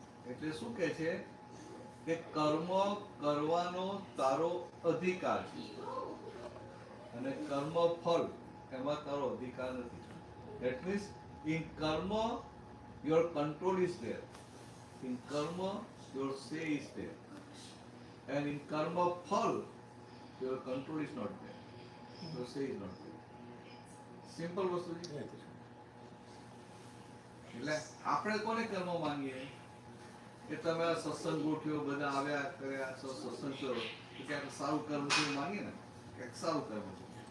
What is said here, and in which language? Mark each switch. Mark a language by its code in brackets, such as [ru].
[gu] એટલે શું કહે છે કે કર્મ કરવાનો તારો અધિકાર છે અને કર્મ ફળ એમાં તારો અધિકાર નથી. [en] That means in karma your control is there. In karma your say is there. And in karma phal your control is not there. Your say is not there. [gu] Simple વસ્તુ છે. એટલે આપણે કોને કર્મ માંગીએ કે તમે આ સત્સંગ ગોઠ્યો, બધા આવ્યા કર્યા, સત્સંગ કરો તો ક્યાંક સારું કર્મ છે એવું માંગીએ ને, ક્યાંક સારું કર્મ છે.